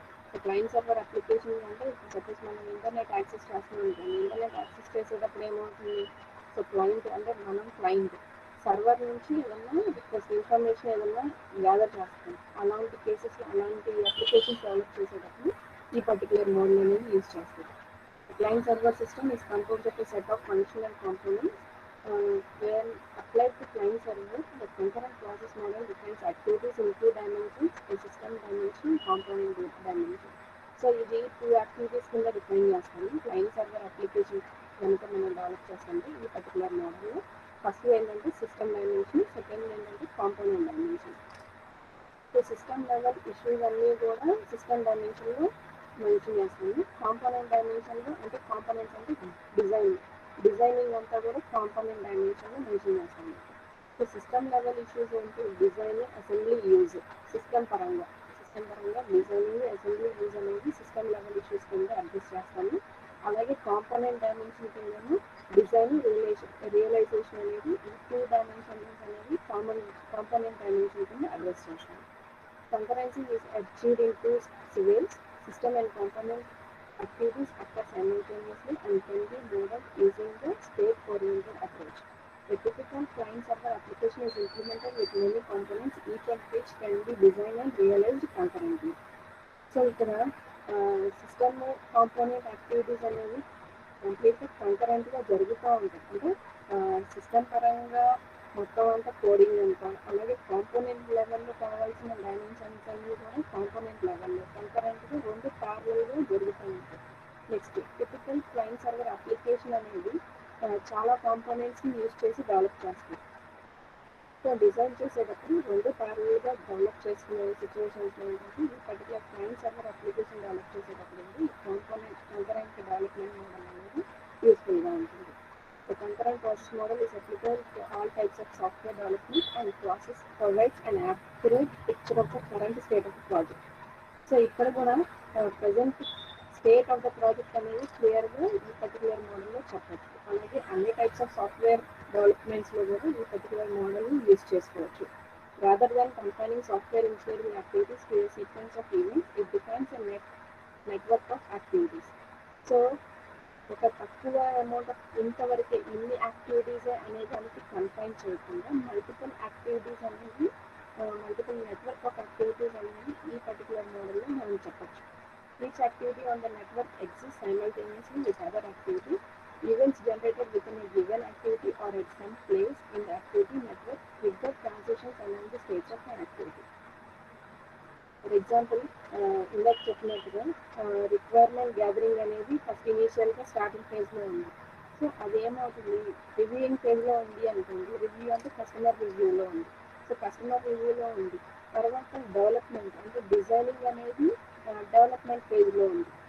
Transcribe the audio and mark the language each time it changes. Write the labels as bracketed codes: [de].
[te] So client server application అంటే suppose మనం internet access చేస్తూ ఉంటాం. ఇంటర్నెట్ యాక్సెస్ చేసేటప్పుడు ఏమవుతుంది, సో క్లయింట్ అంటే మనం క్లయింట్ సర్వర్ నుంచి ఏదన్నా రిక్వెస్ట్ ఇన్ఫర్మేషన్ ఏదన్నా గ్యాదర్ చేస్తాం. అలాంటి కేసెస్, అలాంటి అప్లికేషన్స్ డెవలప్ చేసేటప్పుడు ఈ పర్టికులర్ మోడల్ అనేది యూజ్ చేస్తాం. [en] Client server system is composed of a set of functional components. When applied to client server, the concurrent process model defines activities in two dimensions, a system dimension, component dimension. [te] So ఇది two activities కింద define చేస్తాము. Client server application కనుక మనం develop చేస్తుంటే ఈ particular మోడల్లో first ఏంటంటే system dimension, second ఏంటంటే component dimension. So system level issues అన్నీ కూడా సిస్టమ్ డైమెన్షన్లో మెన్షన్ చేస్తాము. కాంపోనెంట్ డైమెన్షన్లో అంటే కాంపోనెంట్స్ అంటే డిజైనింగ్ అంతా కూడా కాంపోనెంట్ డైమెన్షన్లో మెన్షన్ చేస్తాము. సో సిస్టమ్ లెవెల్ ఇష్యూస్ ఏంటి, డిజైన్, అసెంబ్లీ, యూజ్. సిస్టమ్ పరంగా డిజైనింగ్, అసెంబ్లీ, యూజ్ అనేది సిస్టమ్ లెవెల్ ఇష్యూస్ కింద అడ్రస్ చేస్తాము. అలాగే కాంపోనెంట్ డైమెన్షన్ కిందను డిజైన్, రియలైజేషన్ అనేది ఈ టూ డైమెన్షన్స్ అనేది కాంపోనెంట్ డైమెన్షన్ కింద అడ్రస్ చేస్తాము. [en] Concurrency is achieved in two civils. System and component activities occur simultaneously and can be modeled using the state-oriented approach. A typical client-server application is implemented with many components, each of which can be designed and realized concurrently. [te] So, ఇక్కడ system component activities అనేవి కంప్లీట్గా కంకరెంట్గా జరుగుతూ ఉంటాయి. అంటే system పరంగా మొత్తం అంతా coding అంతా, అలాగే కాంపోనెంట్ లెవెల్లో కావాల్సిన డైమెన్షన్స్ అన్నీ కూడా కాంపోనెంట్ లెవెల్లో కంకరెంట్గా రెండు ప్యారలల్గా జరుగుతూ ఉంటాయి. Next typical client server application అనేది చాలా కాంపోనెంట్స్ని యూజ్ చేసి డెవలప్ చేస్తాం. సో డిజైన్ చేసేటప్పుడు రెండు ప్యారలల్గా డెవలప్ చేసుకునే సిచ్యువేషన్స్లో ఏంటంటే ఈ particular client server application develop చేసేటప్పుడు ఈ కాంపోనెంట్ కంకరెంట్ డెవలప్మెంట్ మోడల్ అనేది యూస్ఫుల్గా ఉంటుంది. [en] The concurrent process model is applicable to all types of software development and process provides an accurate picture of the current state of the project. [te] So ఇక్కడ కూడా present state of the project అనేది క్లియర్గా ఈ particular మోడల్లో చెప్పచ్చు. అలాగే అన్ని types of software డెవలప్మెంట్స్లో కూడా ఈ పర్టికులర్ మోడల్ని యూజ్ చేసుకోవచ్చు. [en] Rather than combining software engineering activities to a sequence of events, it defines a network of activities. [te] So ఒక తక్కువ అమౌంట్ ఆఫ్ ఇంతవరకు ఇన్ని యాక్టివిటీసే అనే దానికి కన్ఫైన్ చేయకుండా మల్టిపుల్ యాక్టివిటీస్ అనేది మల్టిపుల్ నెట్వర్క్ ఆఫ్ యాక్టివిటీస్ అనేది ఈ పర్టికులర్ మోడల్లో మనం చెప్పచ్చు. [en] Each activity on the network exists simultaneously with other activities. Events generated within a given activity or at some place in the activity network trigger transitions along the states of an activity. [te] For example ఇందాక చెప్పినట్టుగా requirement gathering అనేది first ఇనీషియల్గా starting ఫేజ్లో ఉంది. So అదేమవుతుంది, reviewing ఫేజ్లో ఉంది అనుకోండి. Review అంటే కస్టమర్ రివ్యూలో ఉంది. సో కస్టమర్ రివ్యూలో ఉంది. తర్వాత డెవలప్మెంట్ అంటే డిజైనింగ్ అనేది డెవలప్మెంట్ ఫేజ్లో ఉంది.